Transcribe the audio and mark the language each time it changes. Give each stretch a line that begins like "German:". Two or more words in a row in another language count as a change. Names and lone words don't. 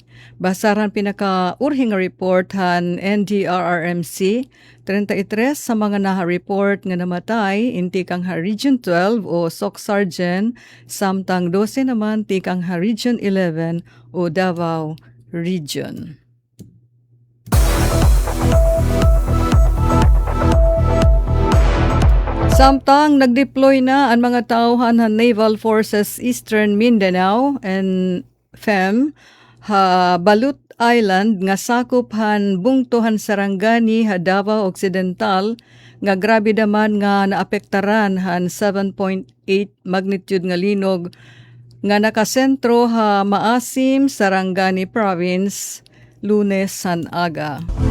Waray: Basaran pinaka-urhing report han NDRRMC, 33 sa mga naha-report nga namatay intikang ha Region 12 o Soc-Sargen, samtang 12 naman tikang ha Region 11 o Davao Region. Samtang nagdeploy na
Filipino: ang mga tauhan ng
Waray: Naval Forces Eastern Mindanao and FEM Balut Island nga sakop han bungtohan Sarangani ha Davao Occidental nga grabe daman nga naapektaran han 7.8 magnitude nga linog nga nakasentro ha Maasim, Sarangani Province, Lunes san aga.